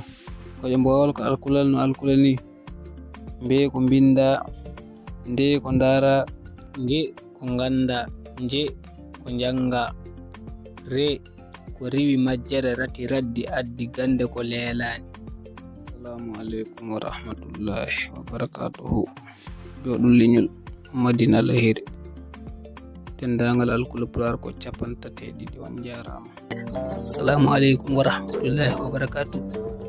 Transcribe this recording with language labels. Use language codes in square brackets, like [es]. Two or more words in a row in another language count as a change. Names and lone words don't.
[ff] Ko mbowol ko alkulal no alkulani. Ko binda. Nde ko ndara. Nge ko ganda. Nje ko janga. Re ko riwi majjere rati raddi addi gande ko leelani. [ar] السلام عليكم ورحمة الله وبركاته. [ff] Joɗum liñol Madina Lahiri. Tendangal alkulapular ko 32 on jarama. [ar] السلام عليكم ورحمة الله وبركاته.